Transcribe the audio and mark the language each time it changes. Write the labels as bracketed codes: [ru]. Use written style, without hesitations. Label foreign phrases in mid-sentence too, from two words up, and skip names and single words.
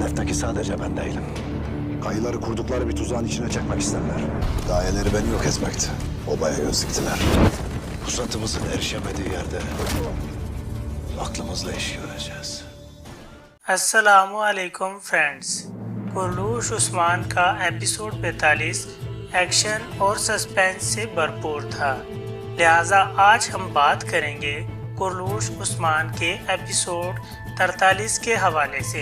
[tr] Belki sadece ben değilim. Kayıları kurdukları bir tuzağın içine çekmek isterler. Gayeleri beni yok etmekti. Obaya göz diktiler. Pusatımızın erişemediği yerde aklımızla iş göreceğiz. [ur] السلام علیکم فرینڈز۔ کرولش عثمان کا ایپیسوڈ 45 ایکشن اور سسپنس سے بھرپور تھا، لہٰذا آج ہم بات کریں گے کرولش عثمان کے ایپیسوڈ 43 کے حوالے سے.